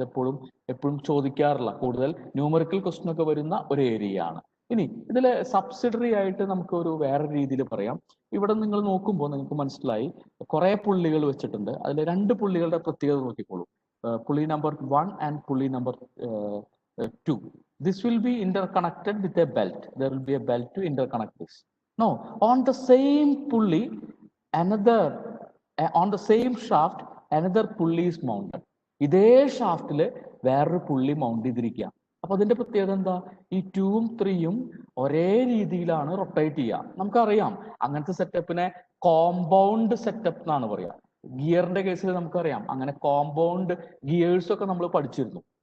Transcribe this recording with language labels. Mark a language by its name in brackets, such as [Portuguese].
[Malayalam] ഇത് എപ്പോഴും ചോദിക്കാറുള്ള, കൂടുതൽ ന്യൂമറിക്കൽ ക്വസ്റ്റ്യൻ ഒക്കെ വരുന്ന ഒരു ഏരിയ ആണ്. ഇനി ഇതിലെ സബ്സിഡറി ആയിട്ട് നമുക്ക് ഒരു വേറെ രീതിയിൽ പറയാം. ഇവിടെ നിങ്ങൾ നോക്കുമ്പോൾ നിങ്ങൾക്ക് മനസ്സിലായി കുറെ പുള്ളികൾ വെച്ചിട്ടുണ്ട്. അതിൽ 2 പുള്ളികളുടെ പ്രത്യേകത നോക്കിക്കോളൂ. [English] Pulley number 1 and pulley number 2. This will be interconnected with a belt. There will be a belt to interconnect this. No, on the same pulley, on the same shaft, another pulley is mounted. [Malayalam] ഇതേ ഷാഫ്റ്റില് വേറൊരു പുള്ളി mount ചെയ്തിരിക്കുക. അപ്പൊ അതിന്റെ പ്രത്യേകത എന്താ? ഈ 2ഉം 3ഉം ഒരേ രീതിയിലാണ് റൊട്ടേറ്റ് ചെയ്യുക. നമുക്കറിയാം അങ്ങനത്തെ സെറ്റപ്പിനെ കോമ്പൗണ്ട് സെറ്റപ്പ് എന്നാണ് പറയാ. ഗിയറിന്റെ കേസിൽ നമുക്കറിയാം അങ്ങനെ കോമ്പൗണ്ട് ഗിയേഴ്സ് ഒക്കെ നമ്മൾ പഠിച്ചിരുന്നു.